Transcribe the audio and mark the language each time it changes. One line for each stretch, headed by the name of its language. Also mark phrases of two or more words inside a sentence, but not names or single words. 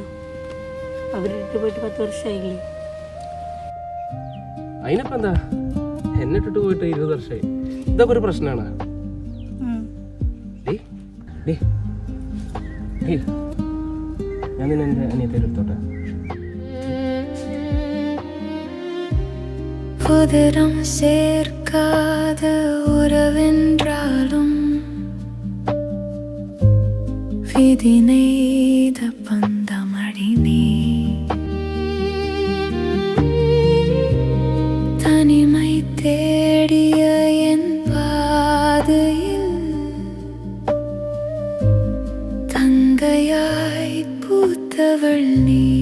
Malayalam: അവരിട്ട് പോയിട്ട് 10 വർഷമായില്ലേ. അതിനിപ്പോ എന്താ, എന്നെ ഇട്ടിട്ട് പോയിട്ട് 20 വർഷമായി. ഇതൊക്കെ ഒരു പ്രശ്നമാണ്. ഞാൻ നിന്നെ എൻ്റെ അനിയത്തേൽ എടുത്തോട്ടെ.
Tamil: புதிரம் சேர்க்காத உறவென்றாலும் விதி நெய்த பந்தமடி நீ தனிமை தேடிய என் பாதையில் தங்கையாய் பூத்தவள் நீ.